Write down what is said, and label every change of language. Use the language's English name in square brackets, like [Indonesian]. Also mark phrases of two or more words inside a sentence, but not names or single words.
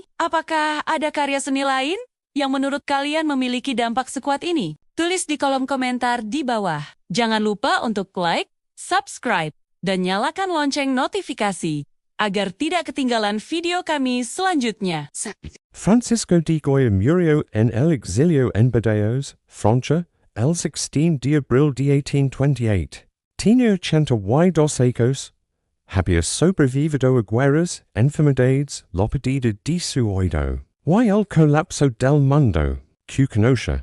[Indonesian] Apakah ada karya seni lain yang menurut kalian memiliki dampak sekuat ini? Tulis di kolom komentar di bawah. Jangan lupa untuk like, subscribe, dan nyalakan lonceng notifikasi agar tidak ketinggalan video kami selanjutnya. [Spanish] Francisco de Goya murió en el exilio en Burdeos, Francia, el 16 de abril de 1828. Tenía 82 años. Había sobrevivido a guerras, enfermedades, la pérdida de su oído, y el colapso del mundo, que conoce.